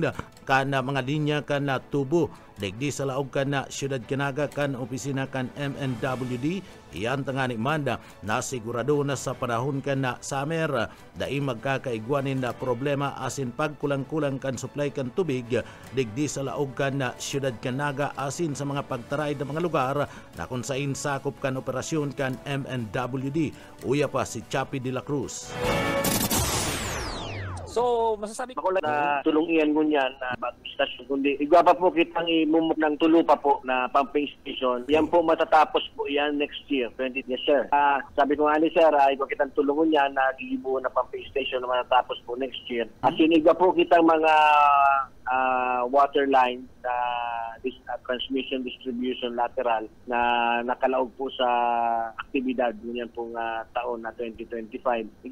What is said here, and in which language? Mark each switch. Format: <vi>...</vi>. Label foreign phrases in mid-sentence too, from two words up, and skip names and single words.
<bik>kan mga linya kan na tubo digdi sa laog kan na siyudad Kinaga kan opisina kan MNWD iyan tangani manda na sigurado na sa panahon kan na summer dai magkakaigwanin na problema asin pagkulang-kulang kan supply kan tubig digdi sa laog kan na siyudad Kinaga asin sa mga pagtaray na mga lugar na kung sain sakop kan operasyon kan MNWD. Uya pa si Chappie de la Cruz. So, masasabi ko na tulong iyan ngunyan na bagong stasyon kundi igwa pa po kitang imumok ng tulo pa po na pumping station. Yan po matatapos po yan</bik> <en>next year, 20 yes sir.</en> <bik>Sabi ko nga ni sir, igwa kitang tulong ngunyan na gigibo na pumping station na matatapos po</bik> <en>next year.</en> <bik>Asin igwa po kitang mga</bik> <en>water line</en> <bik>na</bik> <en>transmission distribution lateral</en> <bik>na nakalaog po sa aktibidad ngunyan pong taon na 2025.</bik>